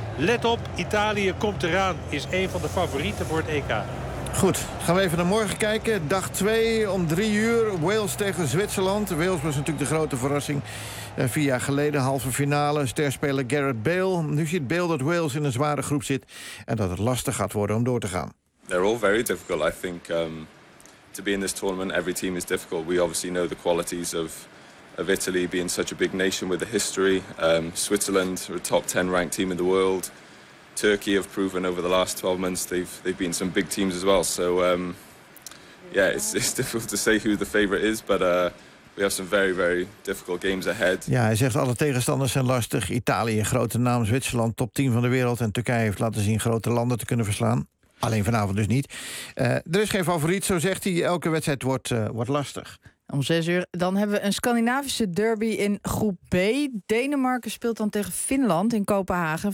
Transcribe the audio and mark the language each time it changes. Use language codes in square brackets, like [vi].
[nl] Let op, Italië komt eraan. Is een van de favorieten voor het EK. Goed, gaan we even naar morgen kijken. Dag 2 om 3:00, Wales tegen Zwitserland. Wales was natuurlijk de grote verrassing. 4 jaar geleden, halve finale, sterspeler Gareth Bale. Nu ziet Bale dat Wales in een zware groep zit en dat het lastig gaat worden om door te gaan. [en] They're all very difficult. I think to be in this tournament, every team is difficult. We obviously know the qualities of Italy being such a big nation with a history. Zwitserland, a top 10 ranked team in the world. Turkey have proven over the last 12 months they've been some big teams as well. So it's difficult to say who the favorite is, but we have some very, very difficult games ahead. [nl] Ja, hij zegt alle tegenstanders zijn lastig. Italië, grote naam, Zwitserland, top 10 van de wereld. En Turkije heeft laten zien grote landen te kunnen verslaan. Alleen vanavond dus niet. Er is geen favoriet, zo zegt hij. Elke wedstrijd wordt lastig. Om 6:00. Dan hebben we een Scandinavische derby in groep B. Denemarken speelt dan tegen Finland in Kopenhagen.